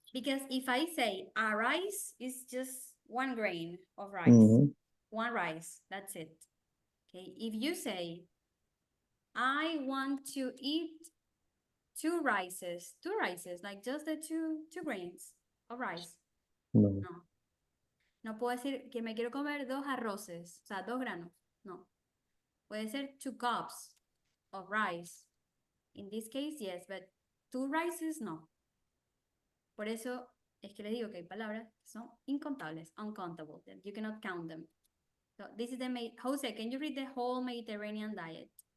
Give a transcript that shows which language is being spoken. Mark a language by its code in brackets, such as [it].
[en] Because if I say a rice is just one grain of rice, Mm-hmm. one rice, that's it. Okay. If you say, I want to eat two rices, like just the two grains of rice. No. No. [es] No puedo decir que me quiero comer 2 arroces, o sea, 2 granos. No. Puede ser 2 [en] cups of rice. In this case, yes, but 2 rices, no. [es] Por eso es que les digo que hay palabras que son incontables, [en] uncountable, that you cannot count them. So this is Jose, can you read the whole Mediterranean diet?